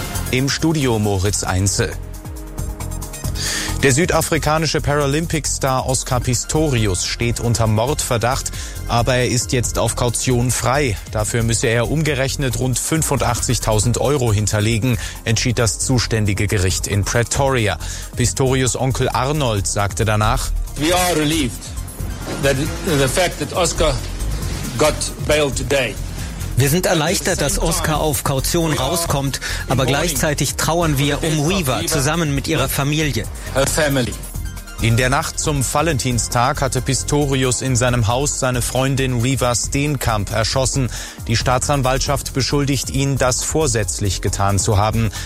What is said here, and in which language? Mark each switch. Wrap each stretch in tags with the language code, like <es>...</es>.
<de>Im Studio Moritz Einzel. Der südafrikanische Paralympic-Star Oscar Pistorius steht unter Mordverdacht, aber er ist jetzt auf Kaution frei. Dafür müsse er umgerechnet rund 85.000 Euro hinterlegen, entschied das zuständige Gericht in Pretoria. Pistorius' Onkel Arnold sagte danach:</de> <en>"We are relieved that the fact that Oscar got bail today."</en> <de>Wir sind erleichtert, dass Oscar auf Kaution rauskommt, aber gleichzeitig trauern wir um Weaver zusammen mit ihrer Familie. In der Nacht zum Valentinstag hatte Pistorius in seinem Haus seine Freundin Weaver Steenkamp erschossen. Die Staatsanwaltschaft beschuldigt ihn, das vorsätzlich getan zu haben.</de>